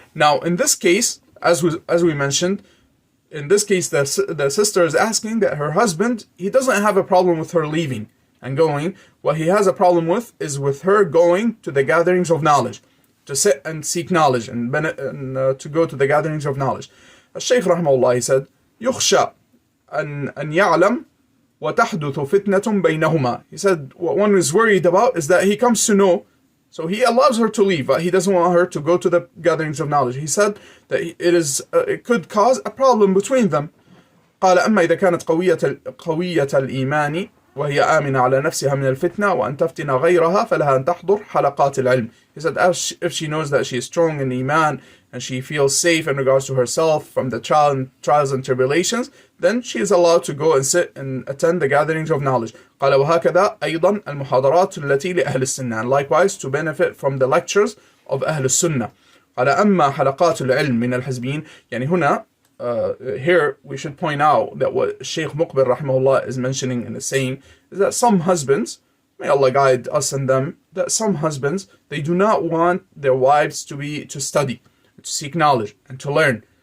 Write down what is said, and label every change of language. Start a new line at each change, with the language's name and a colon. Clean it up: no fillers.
English: Now, in this case, as we mentioned, in this case, the sister is asking that her husband, he doesn't have a problem with her leaving and going. What he has a problem with is with her going to the gatherings of knowledge, to sit and seek knowledge and to go to the gatherings of knowledge. Al-Sheikh rahimahullah, he said,
Arabic: يخشى أن يعلم وتحدث فتنة بينهما.
English: He said what one is worried about is that he comes to know, so he allows her to leave, but he doesn't want her to go to the gatherings of knowledge. He said that it could cause a problem between them.
Arabic: قال أما إذا كانت قوية الإيمان وهي آمنة على نفسها من الفتنة وأن تفتن غيرها فلها أن تحضر حلقات العلم.
English: He said, if she knows that she is strong in Iman and she feels safe in regards to herself from the trials and tribulations, then she is allowed to go and sit and attend the gatherings of knowledge.
Arabic: قال وهكذا أيضا المحاضرات التي لأهل السنة,
English: and likewise to benefit from the lectures of أهل السنة.
Arabic: قال أما حلقات العلم من الحزبين, يعني
English: هنا here we should point out that what Sheikh Muqbil rahimahullah is mentioning and is saying is that some husbands, may Allah guide us and them, that some husbands, they do not want their wives to study, to seek knowledge and to learn.